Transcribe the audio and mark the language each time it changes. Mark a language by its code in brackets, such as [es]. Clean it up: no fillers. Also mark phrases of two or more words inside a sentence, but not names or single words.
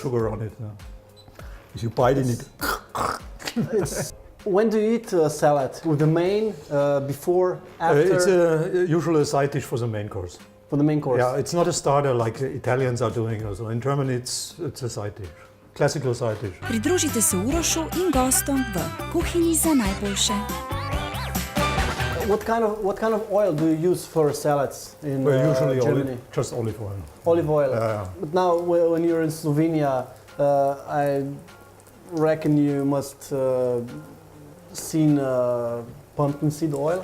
[en] sugar on it. No? If you bite in it. It's, when do you eat salad? With the main, before, after? It's usually a side dish for the main course. For the main course. Yeah, it's not a starter like Italians are doing also. In Germany it's a side dish. Classical side dish. [sl] Pridružite se Urošu in gostom v Kuhinji za najboljše. [en] What kind of oil do you use for salads in Usually Germany? just olive oil. Olive oil. Yeah. But now, when you're in Slovenia, I reckon you must seen pumpkin seed oil.